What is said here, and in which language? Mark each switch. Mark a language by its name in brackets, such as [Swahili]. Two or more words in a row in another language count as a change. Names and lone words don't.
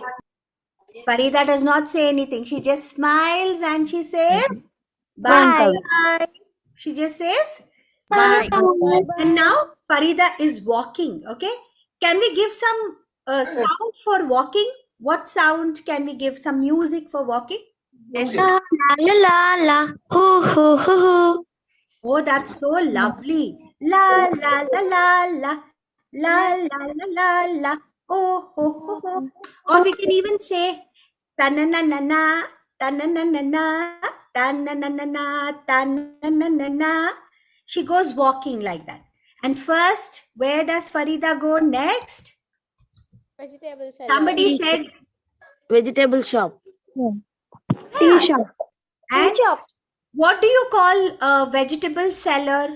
[English] Farida does not say anything. She just smiles and she says, Bye. bye. She just says, bye. And now Farida is walking. Okay. Can we give some sound for walking? What sound can we give? Some music for walking? La la la la. Hoo hoo hoo hoo. Oh, that's so lovely. La la la la la. La la la la la. Oh ho ho ho. Or we can even say ta-na-na-na-na, ta-na-na-na-na, ta-na-na-na-na, ta-na-na-na-na. She goes walking like that. And first, where does Farida go next? Vegetable salad. Somebody said Vegetable shop. tea shop. And what do you call a vegetable seller?